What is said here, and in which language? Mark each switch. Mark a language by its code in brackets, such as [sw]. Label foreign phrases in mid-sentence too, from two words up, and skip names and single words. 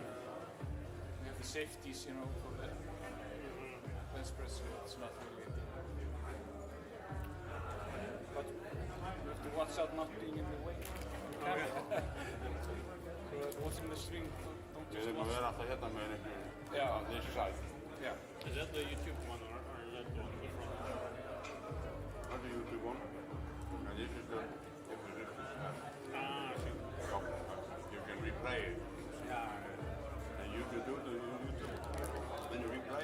[en] We have the safeties, for the bench press, so it's not really. But you have to watch out not being in the way. Watching the swing, don't just watch. [is] alltaf hérna með einhverju. [en] Yeah. [is] Þessi sæð. [en] Yeah. Is that the YouTube one or is that the one in the front? That's the YouTube one. And this is the Ah, I see. you can replay it. Yeah. And you do the YouTube. Then you replay.